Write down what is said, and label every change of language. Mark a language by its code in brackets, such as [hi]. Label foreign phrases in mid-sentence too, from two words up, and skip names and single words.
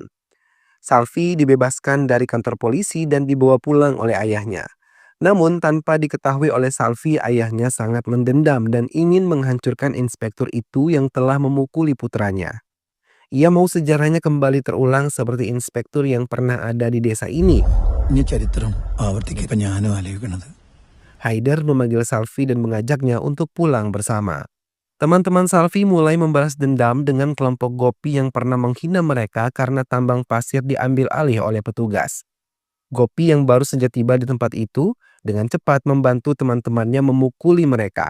[id] Salvi dibebaskan dari kantor polisi dan dibawa pulang oleh ayahnya. Namun tanpa diketahui oleh Salvi, ayahnya sangat mendendam dan ingin menghancurkan inspektur itu yang telah memukuli putranya. Ia mau sejarahnya kembali terulang seperti inspektur yang pernah ada di desa ini. [ml] ഇനി ചരിത്രം ആവർത്തിക്കാൻ ഞാനും ആലോചിക്കണത്. [id] Haider memanggil Salvi dan mengajaknya untuk pulang bersama. Teman-teman Salvi mulai membalas dendam dengan kelompok Gopi yang pernah menghina mereka karena tambang pasir diambil alih oleh petugas. Gopi yang baru saja tiba di tempat itu dengan cepat membantu teman-temannya memukuli mereka.